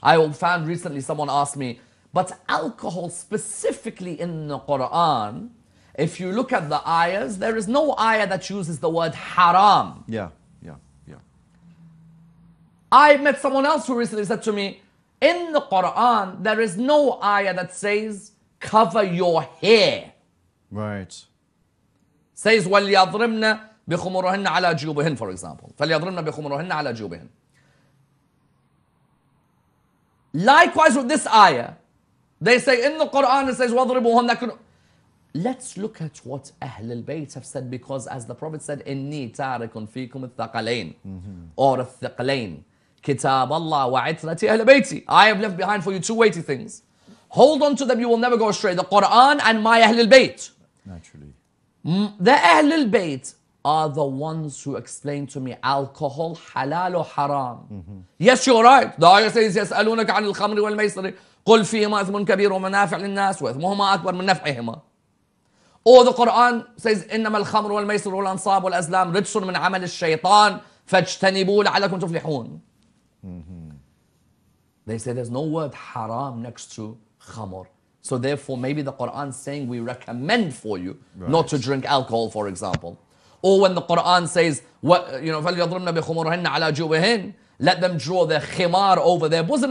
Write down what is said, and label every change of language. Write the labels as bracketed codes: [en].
[en] I found recently someone asked me, but alcohol specifically in the Quran, if you look at the ayahs, there is no ayah that uses the word haram. Yeah, yeah, yeah. I met someone else who recently said to me, in the Quran, there is no ayah that says, cover your hair. Right. Says, [ar] وَلْيَضْرِبْنَ بِخُمُرُهِنَّ عَلَى جُيُوبِهِنَّ, for example. فَلْيَضْرِبْنَ بِخُمُرُهِنَّ عَلى جُيوبِهِنَّ. [en] Likewise with this ayah, they say in the Quran it says, [ar] وَضْرِبُهُنَّ. [en] Let's look at what Ahl al-Bayt have said, because as the Prophet said, [ar] إِنِّي تَارِكٌ فِيكُمُ الثَّقَلَيْنِ or الثِّقْلَيْنِ كِتَابَ اللَّهِ وَعِتْرَةِ أَهْلِ بَيْتِ. [en] I have left behind for you two weighty things. Hold on to them, you will never go astray. The Quran and my Ahl al-Bayt. Naturally. The Ahl al-Bayt are the ones who explain to me alcohol halal or haram. Yes, you're right. The ayah says, [ar] يَسْأَلُونَكَ عَنِ الْخَمْرِ وَالْمَيْسِرِ قُلْ فِيهِمَا إِثْمٌ كَبِيرٌ وَمَنَافِعُ لِلنَّاسِ وَإِثْمُهُمَا أَكْبَرُ مِنْ نَفْعِهِمَا. [en] Or the Quran says, [ar] إِنَّمَا الْخَمْرُ وَالْمَيْسِرُ وَالْأَنصَابُ وَالْأَزْلَامُ رِجْسٌ مِنْ عَمَلِ الشَّيْطَانِ فَاجْتَنِبُوا لَعَلَّكُمْ تُفْلِحُونَ. [en] They say there's no word haram next to khamr. So therefore, maybe the Quran saying we recommend for you not to drink alcohol, for example. Or when the Quran says, [ar] فَلْيَضْرِبْنَ بِخُمُرِهِنَّ عَلَى جُوبِهِنَّ, [en] let them draw their khimar over their bosom.